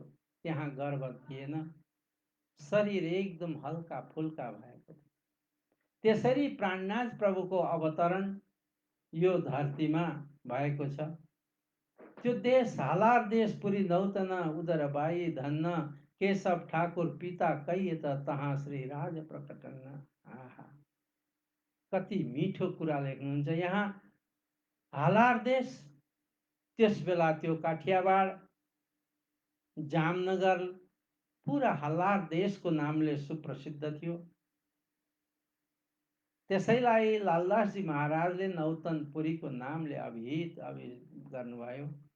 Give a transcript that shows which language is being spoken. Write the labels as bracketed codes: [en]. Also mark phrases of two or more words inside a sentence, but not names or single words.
[ne] त्यहाँ गर्व थिएन, शरीर एकदम हल्का फुल्का भएको थियो। त्यसरी प्राणनाथ प्रभुको अवतरण यो धरतीमा भएको छ। [hi] त्यो देश हालार देश पुरी नौतन उदर बाई धन्न केशव ठाकुर पिता कहिए त तहाँ श्री राज प्रकटन्न। आहा, [ne] कति मिठो कुरा लेख्नुहुन्छ यहाँ। हालार देश त्यस बेला त्यो काठियावाड, जामनगर, पुरा हालार देशको नामले सुप्रसिद्ध थियो। त्यसैलाई लालदासजी महाराजले नौतनपुरीको नामले अभिहित गर्नुभयो।